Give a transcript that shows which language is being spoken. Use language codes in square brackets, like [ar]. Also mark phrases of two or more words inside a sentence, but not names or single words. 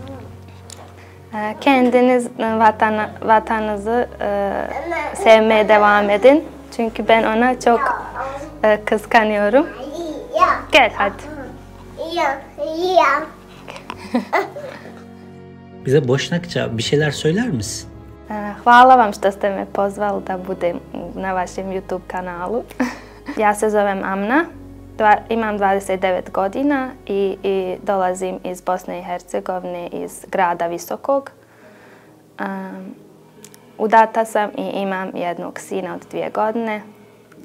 [tr] Kendiniz vatanınızı sevmeye devam edin. Çünkü ben ona çok kıskanıyorum. Gel hadi. Bize Bošnakça bir şeyler söyler misin? [bs] Hvala vam što ste me pozvali da budem na vašem YouTube kanalu. Ja se zovem Amna, imam 29 godina i dolazim iz Bosne i Hercegovine, iz grada Visokog. Udata sam i imam jednog sina od 2 godine.